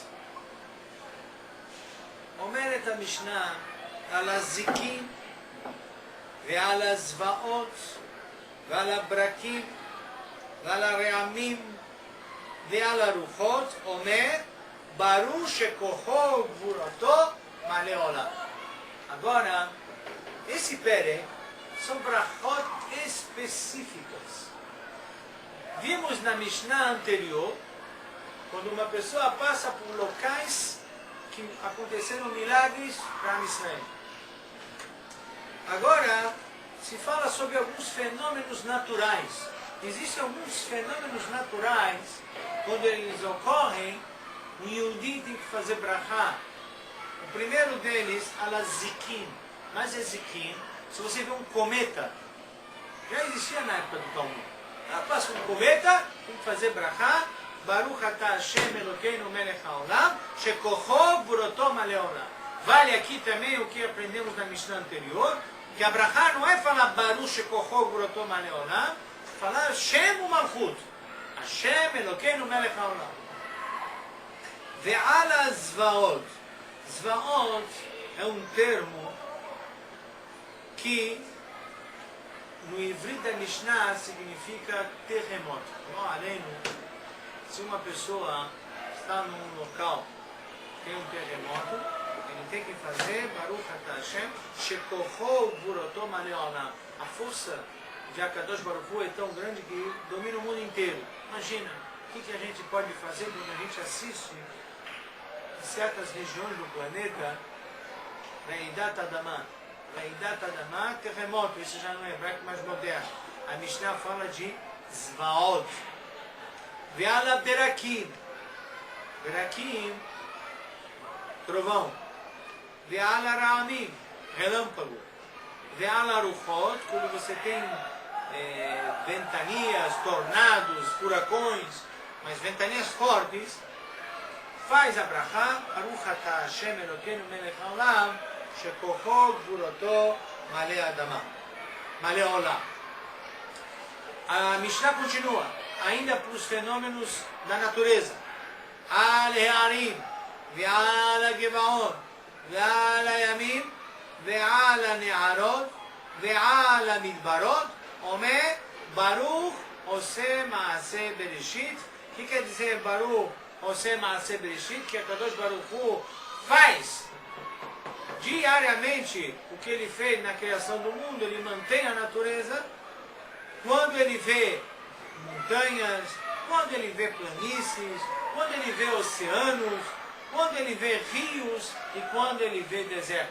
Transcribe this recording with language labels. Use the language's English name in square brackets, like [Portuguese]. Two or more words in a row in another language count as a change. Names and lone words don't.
[Hebrew] אומרת המשנה על הזיקים ועל הזוועות ועל הברקים ועל הרעמים ועל הרוחות, אומר ברור שכוחו וגבורתו מלא עולם. [Portuguese] Agora, esse pere são brachot específicas. Vimos na Mishnah anterior, quando uma pessoa passa por locais que aconteceram milagres para Israel. Agora, se fala sobre alguns fenômenos naturais. Existem alguns fenômenos naturais, quando eles ocorrem, o Yehudi tem que fazer brachá. O primeiro deles, alazikim. Mas é zikim, se você vê um cometa, já existia na época do Talmud. Passa um cometa, tem que fazer brachá. [Hebrew] ברוך אתה השם אלוקינו מלך העולם, שכוחו גבורתו מלא עולם. [Portuguese] Vale aqui também o que aprendemos na Mishnah anterior, que a brachá não é falar [Hebrew] ברוך שכוחו גבורתו מלא עולם, [Portuguese] falar [Hebrew] השם ומלכות. השם אלוקינו מלך העולם. ועל זוועות. [Portuguese] Zvaot é um termo que no ivrit da Mishnah significa terremoto. Não, além, se uma pessoa está num local que tem um terremoto, ele tem que fazer [Hebrew] ברוך אתה השם שכוחו גבורתו מלא עולם. [Portuguese] A força de [Hebrew] הקדוש ברוך הוא [Portuguese] é tão grande que domina o mundo inteiro. Imagina, o que a gente pode fazer quando a gente assiste em certas regiões do planeta, [Hebrew] רעידת אדמה. רעידת אדמה, [Portuguese] terremoto, isso já não é hebraico mais moderno. A Mishnah fala de Zvaot. [Hebrew] ועל הברקים. [Portuguese] Berakim, trovão. [Hebrew] ועל הרעמים, [Portuguese] relâmpago. [Hebrew] ועל הרוחות, [Portuguese] quando você tem ventanias, tornados, furacões, mas ventanias fortes, faz a brachá, [Hebrew] ברוך אתה השם אלוקינו מלך העולם, שכוחו גבורתו מלא אדמה, מלא עולם. [Portuguese] A Mishnah continua, ainda para os fenômenos da natureza. [Hebrew] על ההרים, ועל הגבעות, ועל הימים, ועל הנהרות, ועל המדברות, אומר ברוך עושה מעשה בראשית. [Portuguese] O que quer dizer [Hebrew] ברוך עושה מעשה בראשית? [Portuguese] Que a [Hebrew] קדוש ברוך הוא [Portuguese] faz diariamente o que ele fez na criação do mundo, ele mantém a natureza. Quando ele vê montanhas, quando ele vê planícies, quando ele vê oceanos, quando ele vê rios e quando ele vê deserto.